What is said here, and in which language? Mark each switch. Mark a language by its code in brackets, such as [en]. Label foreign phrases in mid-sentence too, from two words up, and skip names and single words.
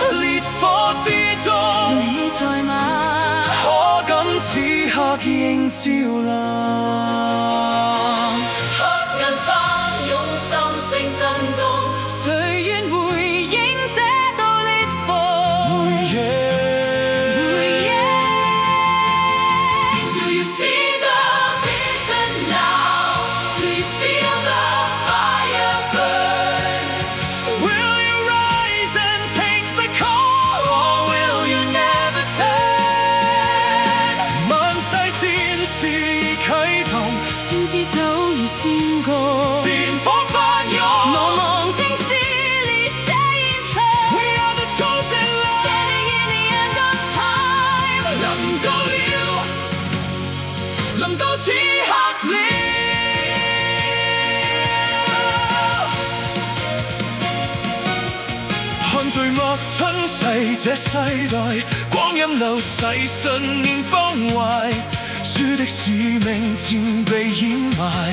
[zh] 烈火之中，你在嗎？可感此刻應照亮。黑暗翻湧，心聲震動，誰願回應這道烈火？回應。 [en] Do you see the vision now? Do you feel the fire burn? Will you rise and take the call, or will you never turn? [zh] 萬世戰士已啟動，先知早已宣告，戰火翻湧，茫茫正撕裂這現場。 [en] We are the chosen one. Standing in the end of time， [zh] 臨到了，臨到此刻了。看序幕吞噬這世代，光陰流逝，信念崩壞，主的使命漸被掩埋。